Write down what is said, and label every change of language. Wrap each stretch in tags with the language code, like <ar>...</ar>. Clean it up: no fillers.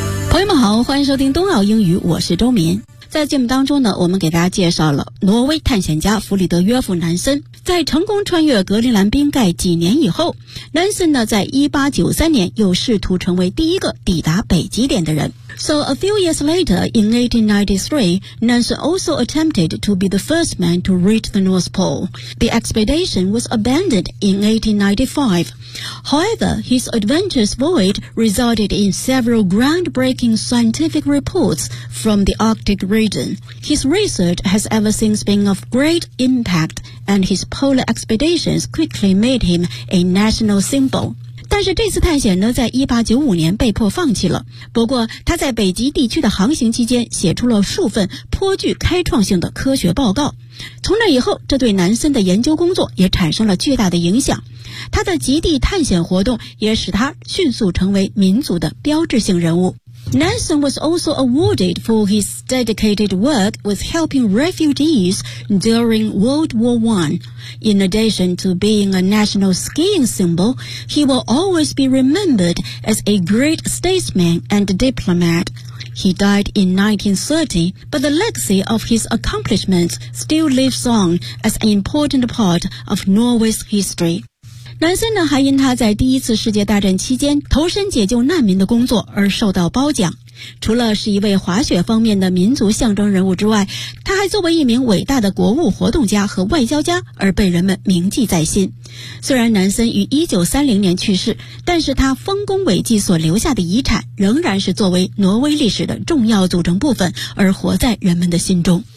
<zh>朋友们好，欢迎收听东奥英语，我是周敏。在节目当中呢，我们给大家介绍了挪威探险家弗里德约夫南森在成功穿越格陵兰冰盖几年以后，南森呢在1893年又试图成为第一个抵达北极点的人。</zh> <en>So a few years later, in 1893, Nansen also attempted to be the first man to reach the North Pole. The expedition was abandoned in 1895. However, his adventurous voyage resulted in several groundbreaking scientific reports from the Arctic region. His research has ever since been of great impact, and his polar expeditions quickly made him a national symbol.</en> <zh>但是这次探险呢在1895年被迫放弃了。不过他在北极地区的航行期间写出了数份颇具开创性的科学报告。从那以后，这对南森的研究工作也产生了巨大的影响。他的极地探险活动也使他迅速成为民族的标志性人物。</zh> <en>Nansen was also awarded for his dedicated work with helping refugees during World War I. In addition to being a national skiing symbol, he will always be remembered as a great statesman and diplomat. He died in 1930, but the legacy of his accomplishments still lives on as an important part of Norway's history.</en> <zh>南森呢还因他在第一次世界大战期间投身解救难民的工作而受到褒奖。除了是一位滑雪方面的民族象征人物之外，他还作为一名伟大的国务活动家和外交家而被人们铭记在心。虽然南森于1930年去世，但是他丰功伟绩所留下的遗产仍然是作为挪威历史的重要组成部分而活在人们的心中。</zh>